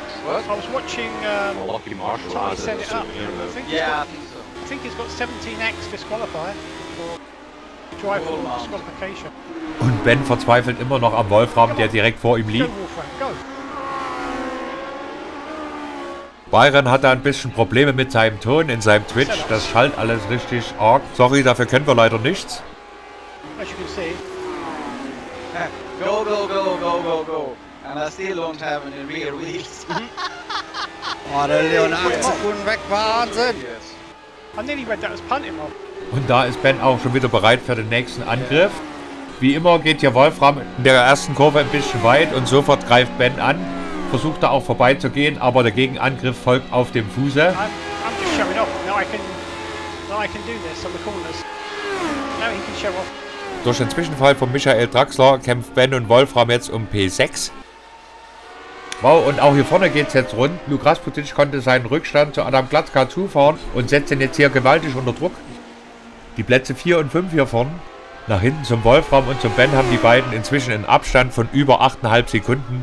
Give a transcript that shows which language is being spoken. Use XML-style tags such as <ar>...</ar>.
<en>I was watching Tommy set it up. I think he's got 17x disqualified for drive for disqualification.</en> <de>Und Ben verzweifelt immer noch am Wolfram, der direkt vor ihm liegt. Byron hat da ein bisschen Probleme mit seinem Ton in seinem Twitch. Das schallt alles richtig arg. Sorry, dafür können wir leider nichts.</de> <en>As you can see. Go, go, go, go, go, go. And I still don't have any rear wheels.</en> <de>Oh, der Leon 8 Sekunden weg, Wahnsinn!</de> <en>I nearly read that as punt him off.</en> <de>Und da ist Ben auch schon wieder bereit für den nächsten Angriff. Wie immer geht hier Wolfram in der ersten Kurve ein bisschen weit und sofort greift Ben an. Versucht er auch vorbeizugehen, aber der Gegenangriff folgt auf dem Fuße.</de> <en>I'm just showing off. Now I can do this on the corners. Now he can show off.</en> <de>Durch den Zwischenfall von Michael Draxler kämpft Ben und Wolfram jetzt um P6. Wow, und auch hier vorne geht es jetzt rund. Luke Rasputic konnte seinen Rückstand zu Adam Glatzka zufahren und setzt ihn jetzt hier gewaltig unter Druck. Die Plätze 4 und 5 hier vorne. Nach hinten zum Wolfram und zum Ben haben die beiden inzwischen einen Abstand von über 8,5 Sekunden.</de>